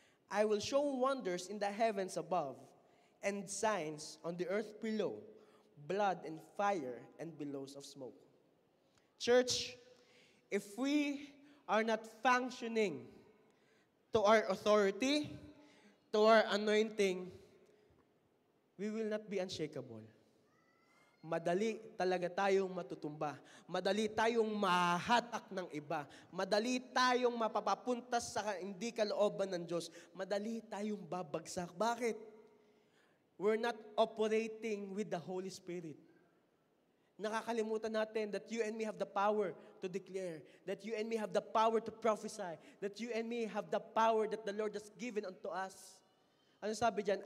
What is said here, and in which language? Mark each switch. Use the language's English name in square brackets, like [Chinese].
[English] I will show wonders in the heavens above, and signs on the earth below, blood and fire and billows of smoke. Church, if we are not functioning to our authority, to our anointing, we will not be unshakable. [Filipino] Madali talaga tayong matutumba. Madali tayong mahahatak ng iba. Madali tayong mapapapuntas sa hindi kalooban ng Diyos. Madali tayong babagsak. Bakit? [English] We're not operating with the Holy Spirit. [Filipino] Nakakalimutan natin [English] that you and me have the power to declare, that you and me have the power to prophesy, that you and me have the power that the Lord has given unto us. [Filipino] Ano sabi dyan?